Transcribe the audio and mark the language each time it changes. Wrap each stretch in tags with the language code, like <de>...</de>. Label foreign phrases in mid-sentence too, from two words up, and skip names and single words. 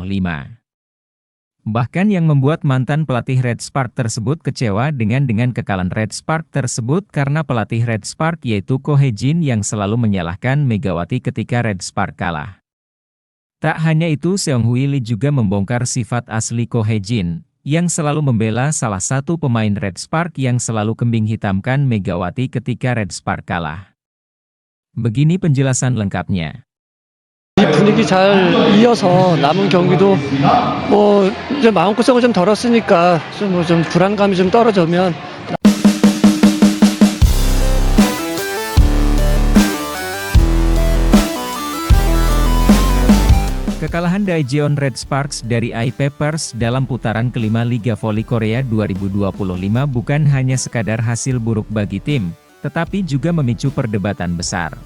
<id>Bahkan yang membuat mantan pelatih Red Spark tersebut kecewa dengan kekalahan Red Spark tersebut karena pelatih Red Spark yaitu Ko Hae-jin yang selalu menyalahkan Megawati ketika Red Spark kalah. Tak hanya itu, Seong-hui Lee juga membongkar sifat asli Ko Hae-jin yang selalu membela salah satu pemain Red Spark yang selalu kambing hitamkan Megawati ketika Red Spark kalah. Begini penjelasan lengkapnya.</id> <ko>이 분위기 잘 이어서 남은 경기도 이제 마음고생을 좀 덜었으니까 좀 불안감이 좀 떨어지면</ko> <id>Kekalahan Daejeon Red Sparks dari I-Papers dalam putaran kelima Liga Voli Korea 2025 bukan hanya sekadar hasil buruk bagi tim, tetapi juga memicu perdebatan besar.</id>